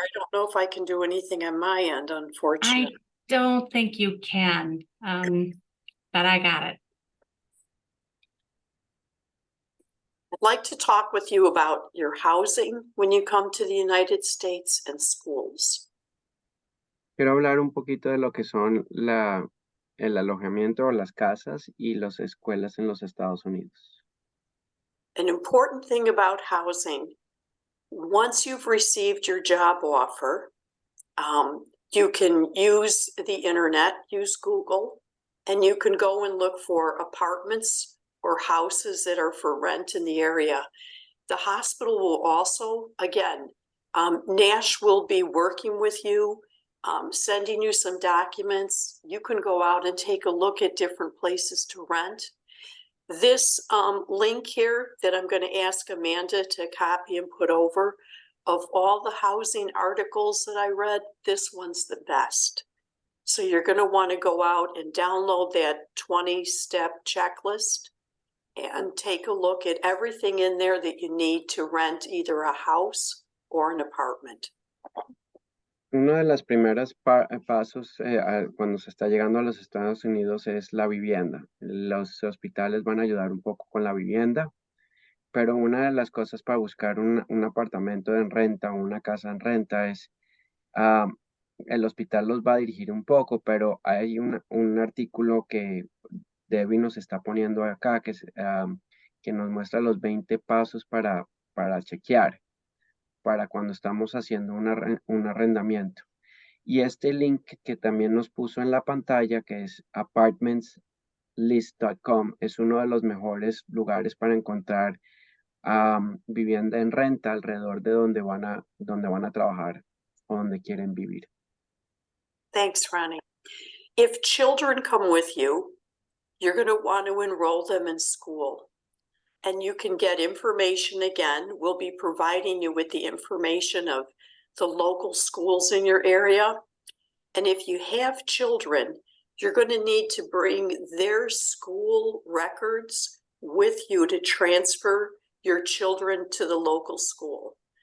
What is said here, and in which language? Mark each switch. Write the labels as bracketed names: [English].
[English] I don't know if I can do anything on my end, I unfortunately. don't think you can, but I got it. I'd like to talk with you about your housing when you come to the United States and schools. [Spanish] Quiero hablar un poquito de lo que son el alojamiento o las casas y las escuelas en los Estados Unidos. [English] An important thing about housing, once you've received your job offer, you can use the internet, use Google, and you can go and look for apartments or houses that are for rent in the area. The hospital will also, again, Nash will be working with you, sending you some documents. You can go out and take a look at different places to rent. This link here that I'm going to ask Amanda to copy and put over of all the housing articles that I read, this one's the best. So you're going to want to go out and download that 20-step checklist and take a look at everything in there that you need to rent either a house or an apartment. [Spanish] Uno de los primeros pasos cuando se está llegando a los Estados Unidos es la vivienda. Los hospitales van a ayudar un poco con la vivienda, pero una de las cosas para buscar un apartamento en renta o una casa en renta es, el hospital los va a dirigir un poco, pero hay un artículo que Debbie nos está poniendo acá que nos muestra los 20 pasos para chequear, para cuando estamos haciendo un arrendamiento. Y este link que también nos puso en la pantalla, que es apartmentslist.com, es uno de los mejores lugares para encontrar vivienda en renta alrededor de donde van a trabajar o donde quieren vivir. [English] Thanks, Ronnie. If children come with you, you're going to want to enroll them in school. And you can get information again. We'll be providing you with the information of the local schools in your area. And if you have children, you're going to need to bring their school records with you to transfer your children to the local school.